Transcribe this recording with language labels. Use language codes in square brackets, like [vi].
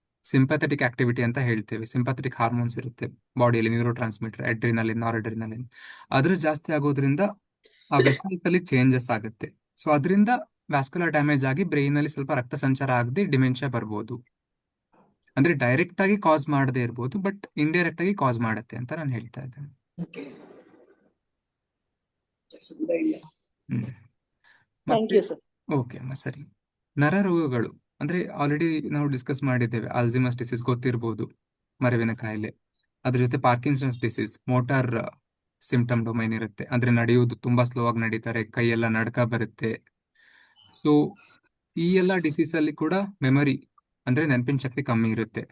[kn] Sympathetic activity ಅಂತ ಹೇಳ್ತೇವೆ. Sympathetic hormones ಇರುತ್ತೆ ಬಾಡಿಯಲ್ಲಿ, ನ್ಯೂರೋ ಟ್ರಾನ್ಸ್ಮಿಟರ್, ಅಡ್ರಿನಲಿನ್, ನಾರ್ಅಡ್ರಿನಲಿನ್. ಅದ್ರ ಜಾಸ್ತಿ ಆಗೋದ್ರಿಂದ ಆ ವೆಸಲ್ಸ್ ಅಲ್ಲಿ ಚೇಂಜಸ್ ಆಗುತ್ತೆ. ಸೊ ಅದರಿಂದ ವ್ಯಾಸ್ಕ್ಯುಲರ್ ಡ್ಯಾಮೇಜ್ ಆಗಿ ಬ್ರೈನ್ ಅಲ್ಲಿ ಸ್ವಲ್ಪ ರಕ್ತ ಸಂಚಾರ ಆಗದೆ ಡಿಮೆನ್ಷಿಯಾ ಬರ್ಬೋದು. ಅಂದ್ರೆ ಡೈರೆಕ್ಟ್ ಆಗಿ ಕಾಸ್ ಮಾಡದೇ ಇರ್ಬೋದು, ಬಟ್ ಇಂಡೈರೆಕ್ಟ್ ಆಗಿ ಕಾಸ್ ಮಾಡುತ್ತೆ ಅಂತ ನಾನು ಹೇಳ್ತಾ ಇದ್ದೇನೆ. [en] Okay, that's a good idea. Hmm. Thank [kn] ಮತ್ತೆ [en] you, sir. [kn] ಓಕೆ ಅಮ್ಮ, ಸರಿ. ನರರೋಗಗಳು ಅಂದ್ರೆ ಆಲ್ರೆಡಿ ನಾವು ಡಿಸ್ಕಸ್ ಮಾಡಿದ್ದೇವೆ. ಆಲ್ಝಿಮಸ್ ಡಿಸೀಸ್ ಗೊತ್ತಿರ್ಬೋದು, ಮರವಿನ ಕಾಯಿಲೆ. ಅದ್ರ ಜೊತೆ Parkinson's disease, motor symptom domain ಇರುತ್ತೆ. ಅಂದ್ರೆ ನಡೆಯುವುದು ತುಂಬಾ ಸ್ಲೋ ಆಗಿ ನಡೀತಾರೆ, ಕೈಯೆಲ್ಲ ನಡ್ಕ ಬರುತ್ತೆ. ಸೊ ಈ ಎಲ್ಲ ಡಿಸೀಸ್ ಅಲ್ಲಿ ಕೂಡ ಮೆಮರಿ ಅಂದ್ರೆ ನೆನಪಿನ ಶಕ್ತಿ ಕಮ್ಮಿ ಇರುತ್ತೆ.